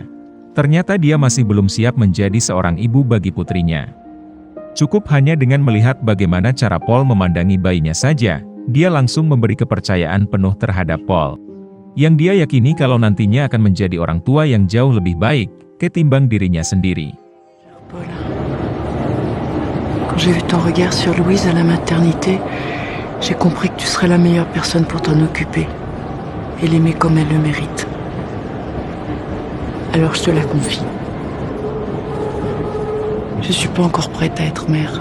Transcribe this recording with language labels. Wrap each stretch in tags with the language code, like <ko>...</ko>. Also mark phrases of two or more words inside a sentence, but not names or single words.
<id>Ternyata dia masih belum siap menjadi seorang ibu bagi putrinya. Cukup hanya dengan melihat bagaimana cara Paul memandangi bayinya saja, dia langsung memberi kepercayaan penuh terhadap Paul. Yang dia yakini kalau nantinya akan menjadi orang tua yang jauh lebih baik, ketimbang dirinya sendiri.</id> <fr>Paul, quand j'ai vu ton regard sur Louise à la maternité, j'ai compris que tu serais la meilleure personne pour t'en occuper, et l'aimer comme elle le mérite. Alors je te la confie. Je suis pas encore prête à être mère.</fr>